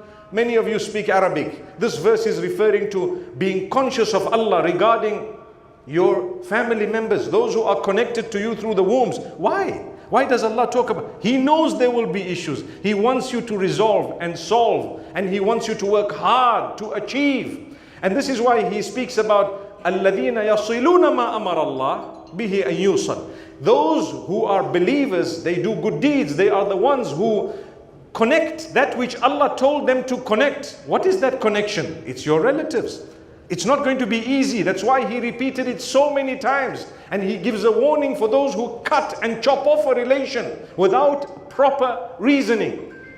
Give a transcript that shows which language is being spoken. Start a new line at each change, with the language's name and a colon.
English: Many of you speak Arabic. This verse is referring to being conscious of Allah regarding your family members, those who are connected to you through the wombs. Why? Why does Allah talk about? He knows there will be issues. He wants you to resolve and solve, and He wants you to work hard to achieve. And this is why He speaks about
Arabic: الَّذِينَ يَصِلُونَ مَا أَمَرَ اللَّهُ بِهِ أَن يُوصَلَ.
English: Those who are believers, they do good deeds. They are the ones who connect that which Allah told them to connect. What is that connection? It's your relatives. It's not going to be easy. That's why He repeated it so many times. And He gives a warning for those who cut and chop off a relation without proper reasoning.